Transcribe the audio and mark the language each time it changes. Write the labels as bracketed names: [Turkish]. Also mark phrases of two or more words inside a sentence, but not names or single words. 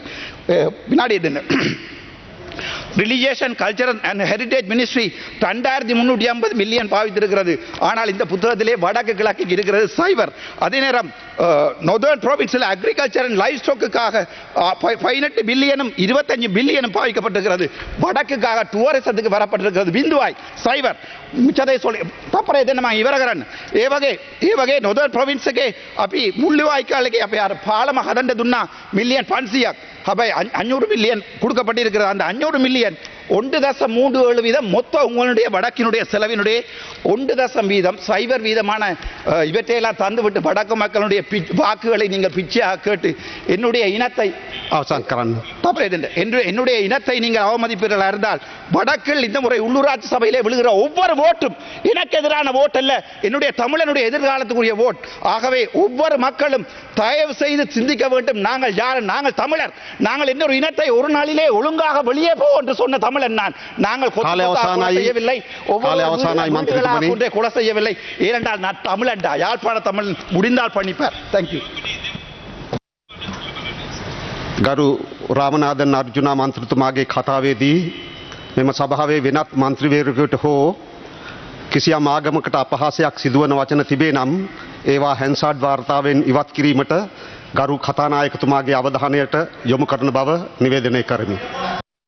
[Tamil] வினாடி என்ன [English] Religion Cultural and Heritage Ministry [Tamil] 2350 மில்லியன் பாவித்திருக்கிறது. ஆனால் இந்த புத்தகத்திலே வடக்கு கிழக்கு இருக்கிறது சைபர். அதே நேரம் [English] Northern Province Agriculture and Livestock [Tamil] 18 பில்லியனும் 25 பில்லியனும் பாவிக்கப்பட்டிருக்கிறது. வடக்குக்காக டூரிசத்துக்கு வரப்பட்டிருக்கிறது பிந்துவாய் சைபர். மிச்சதை சொல்லி [Sinhala] තපරේ දෙන්න මම ඉවර කරන්න. ඒ වගේ [English] Northern Province [Sinhala] එකේ අපි මුල්ලිවාய்க்காலுக்கு අපි අර පාලම හදන්න දුන්නා මිලියන් 500ක්. [Tamil] හැබැයි 500 மில்லியன் கொடுக்கப்பட்டிருக்கிறது. அந்த 500 மில்லியன் 1.37 வீதம் மொத்த உங்களுடைய வடக்கினுடைய செலவினுடைய 1 வீதம் சைபர் வீதமான இவற்றையெல்லாம் தந்துவிட்டு வடக்கு மக்களுடைய வாக்குகளை நீங்கள் பிச்சையாக கேட்டு என்னுடைய இனத்தை [Sinhala] අවසන් කරන්න. [Tamil] என்னுடைய இனத்தை நீங்கள் அவமதிப்பீர்களாக இருந்தால் வடக்கில் இந்த முறை உள்ளூராட்சி சபையிலே விழுகிற ஒவ்வொரு ஓட்டும் எனக்கு எதிரான ஓட் அல்ல, என்னுடைய தமிழனுடைய எதிர்காலத்துக்குரிய ஓட். ஆகவே ஒவ்வொரு மக்களும் தயவு செய்து சிந்திக்க வேண்டும். நாங்கள் யார்? நாங்கள் தமிழர். நாங்கள் இன்னொரு இனத்தை ஒரு நாளிலே ஒழுங்காக வெளியே போ என்று சொன்ன தமிழன் நான். நாங்கள் செய்யவில்லை, கொலை செய்யவில்லை. ஏனென்றால் நான் தமிழன்டா, யாழ்ப்பாண தமிழ் முடிந்தால் பண்ணிப்பார். [English] thank you. [Sinhala] ගරු රාමනාදන් අර්ජුනා මන්ත්‍රතුමාගේ කතාවේදී මෙම සභාවේ වෙනත් මන්ත්‍රීවරයෙකුට හෝ කිසියම් ආගමකට අපහාසයක් සිදුවන වචන තිබේ නම් ඒවා හැන්සාඩ් වාර්තාවෙන් ඉවත් කිරීමට ගරු කතානායකතුමාගේ අවධානයට යොමු කරන බව නිවේදනය කරමි.